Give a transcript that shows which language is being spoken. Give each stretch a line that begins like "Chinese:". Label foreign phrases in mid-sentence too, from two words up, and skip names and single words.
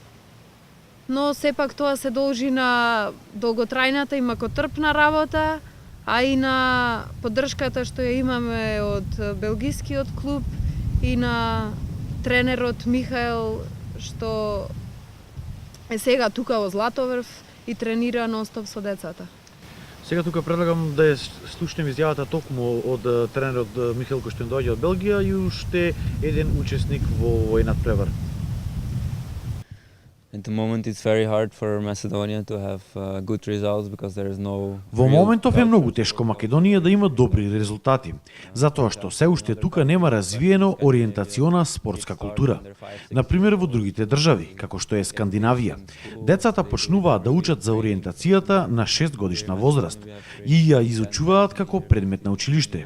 Macedonian: но сепак тоа се должи на долготрајната и макотрпна работа, а и на поддршката што ја имаме од белгискиот клуб и на тренерот Михаел, што е сега тука во Златоврв и тренира нон-стоп со децата. Сега тука предлагам да ја слушнем изјавата токму од тренерот Михаел кој што доаѓа од Белгија и уште еден учесник во овој надпревар.
English: At the moment it's very hard for Macedonia to have good results because there is no.
Macedonian: Во моментов е многу тешко Македонија да има добри резултати, затоа што се уште тука нема развиено ориентациона спортска култура. Например во другите држави, како што е Скандинавија, децата почнуваат да учат за ориентацијата на 6 годишна возраст и ја изучуваат како предмет на училиште.